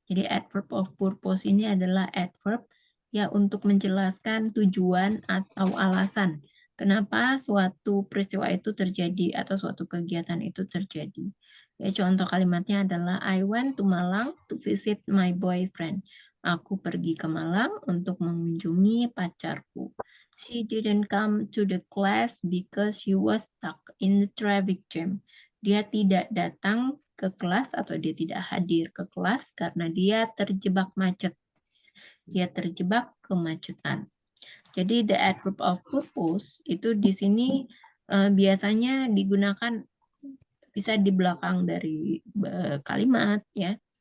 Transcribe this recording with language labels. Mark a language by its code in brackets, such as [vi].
[id] Jadi adverb of purpose ini adalah adverb ya untuk menjelaskan tujuan atau alasan kenapa suatu peristiwa itu terjadi atau suatu kegiatan itu terjadi. Ya, contoh kalimatnya adalah [en] I went to Malang to visit my boyfriend. [id] Aku pergi ke Malang untuk mengunjungi pacarku. [en] She didn't come to the class because she was stuck in the traffic jam. [id] Dia tidak datang ke kelas atau dia tidak hadir ke kelas karena dia terjebak macet. Dia terjebak kemacetan. Jadi [en] the adverb of purpose [id] itu di sini biasanya digunakan bisa di belakang dari kalimat ya.